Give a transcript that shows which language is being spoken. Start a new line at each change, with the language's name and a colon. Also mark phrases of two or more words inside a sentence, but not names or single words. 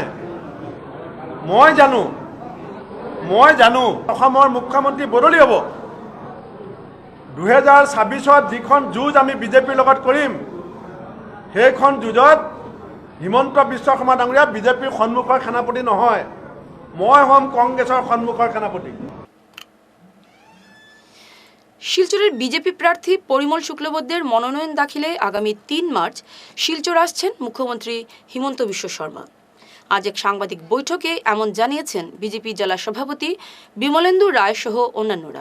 Assamese: মই জানো অসমৰ মুখ্যমন্ত্ৰী বদলি হ'ব। 2026-ত যিখন যুঁজ আমি বিজেপিৰ লগত কৰিম, সেইখন যুঁজত হিমন্ত বিশ্ব শৰ্মা ডাঙৰীয়া বিজেপিৰ সন্মুখৰ সেনাপতি নহয়, মই হ'ম কংগ্ৰেছৰ সন্মুখৰ সেনাপতি।
Bangla: শিলচরের বিজেপি প্রার্থী পরিমল শুক্লবৈদ্যের মনোনয়ন দাখিলে আগামী 3 মার্চ শিলচর আসছেন মুখ্যমন্ত্রী হিমন্ত বিশ্ব শর্মা। আজ এক সাংবাদিক বৈঠকে এমন জানিয়েছেন বিজেপি জেলা সভাপতি বিমলেন্দু রায় সহ অন্যান্যরা।